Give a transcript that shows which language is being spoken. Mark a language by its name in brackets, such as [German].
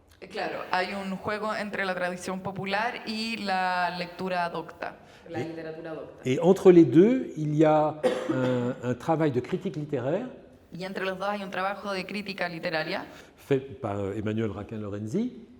[Spanish] Claro, hay un juego entre la tradición popular y la lectura docta, la literatura docta. [French] Et entre les deux, il y a un travail de critique littéraire. [Spanish] Y entre los dos hay un trabajo de crítica literaria [French] fait par Emmanuel Raquin-Lorenzi,